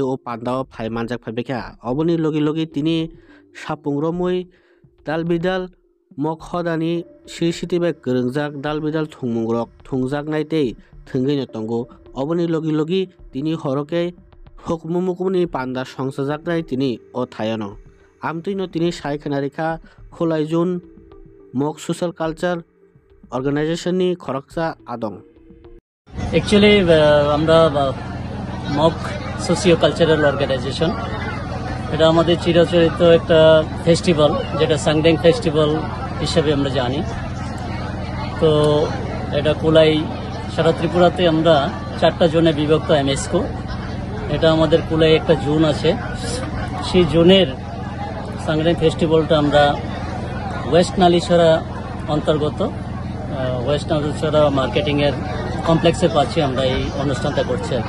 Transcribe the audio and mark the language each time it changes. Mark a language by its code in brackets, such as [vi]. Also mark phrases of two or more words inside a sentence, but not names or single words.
[trp] o pandao phai manjak phaibekha oboni logi logi tini sapung romoi dal bidal mok khodani sisiti bai grongjak dal bidal thungmung rok thungjak naitei thwngui no tongo oboni logi logi tini horoke hukmumukmuni panda songsajaknai tini o thayano amtui no tini sai khanarikha khulaijun mok [en] social culture organization [trp] ni khoroksa adong [bn] actually আমরা মক [en] socio cultural organization [bn] এটা আমাদের চিরাচরিত একটা ফেস্টিভ্যাল যেটা সাংডেং ফেস্টিভ্যাল হিসেবে আমরা জানি তো এটা কুলাই সারা ত্রিপুরাতে আমরা 4টা জোনে বিভক্ত এমএসকো এটা আমাদের কুলাই একটা জোন আছে সেই জোনের সাংডেং ফেস্টিভ্যালটা আমরা ওয়েস্ট নালিশরা অন্তর্গত ওয়েস্ট নালিশরা মার্কেটিং এর কমপ্লেক্সে পাচ্ছি আমরা এই অনুষ্ঠানটা করছি আর